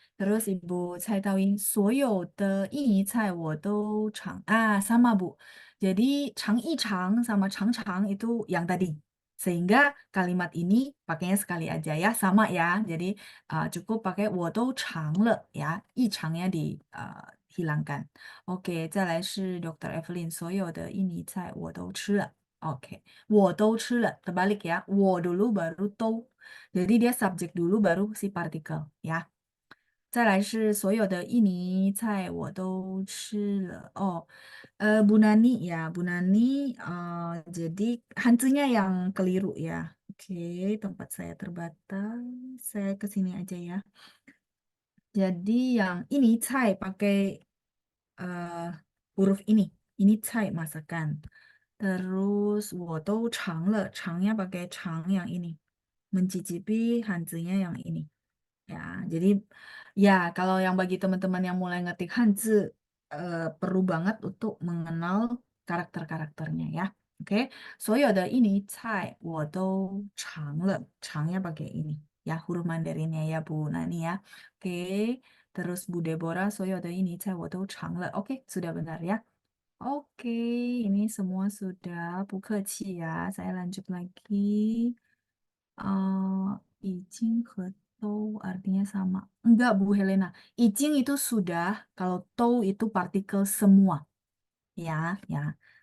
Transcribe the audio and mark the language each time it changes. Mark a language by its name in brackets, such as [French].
[Indonesian] Terus Ibu Cai Tawin, [Chinese] 所有的印尼菜我都尝. [Indonesian] Sama Bu. Jadi [Chinese] 尝一尝 [Indonesian] sama [Chinese] 尝尝 [Indonesian] itu yang tadi. Sehingga kalimat ini pakainya sekali aja ya, sama ya. Jadi cukup pakai [Chinese] 我都尝了 [Indonesian] ya, 异常nya dihilangkan. [Chinese] Oke, 再来是 Dr. Evelyn, 所有的印尼菜我都吃了. [Indonesian] Oke, [Chinese] 我都吃了, [Indonesian] terbalik ya. 我 dulu baru 都. Jadi dia subjek dulu baru si partikel ya. [Chinese] 再来是所有的印尼菜我都吃了. [Indonesian] Oh, Bu Nani ya, Bu Nani. Jadi hantunya yang keliru ya. Oke, tempat saya terbatas. Saya ke sini aja ya. Jadi yang ini cai pakai eh, huruf ini. Ini cai masakan. Terus [Chinese] 我都尝了, [Indonesian] 尝nya pakai 尝 yang ini. Mencicipi hantunya yang ini. Ya, jadi ya kalau yang bagi teman-teman yang mulai ngetik Hanzi perlu banget untuk mengenal karakter-karakternya ya. Oke, [Chinese] 所有的印尼菜我都尝了， [Indonesian] 尝nya pakai ini ya huruf Mandarinnya ya Bu Nani ya. Oke, terus Bu Deborah [Chinese] 所有的印尼菜我都尝了. [Indonesian] Oke, sudah benar ya. Oke, ini semua sudah [Chinese] 不客气 [Indonesian] ya. Saya lanjut lagi. Eh, Ijing ke tou artinya sama. Enggak, Bu Helena. Ijing itu sudah, kalau tou itu partikel semua. Ya, ya.